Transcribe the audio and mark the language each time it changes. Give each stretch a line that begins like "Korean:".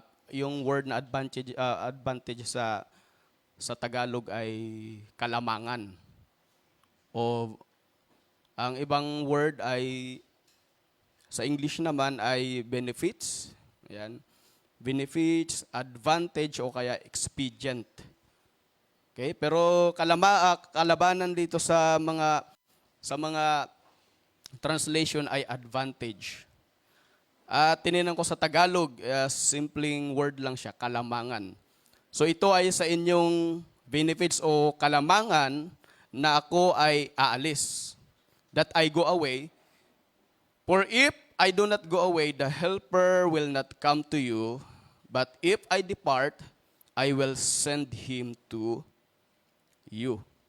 Filipino: Yung word na advantage sa Tagalog ay kalamangan. O ang ibang word ay sa English naman ay benefits. Ayan. Benefits, advantage o kaya expedient. Okay? Pero kalabanan dito sa mga translation ay advantage. At tinignan ko sa Tagalog, simpleng word lang siya, kalamangan. So ito ay sa inyong benefits o kalamangan na ako ay aalis.
English: That I go away. For if I do not go away, the helper will not come to you. But if I depart, I will send him to you.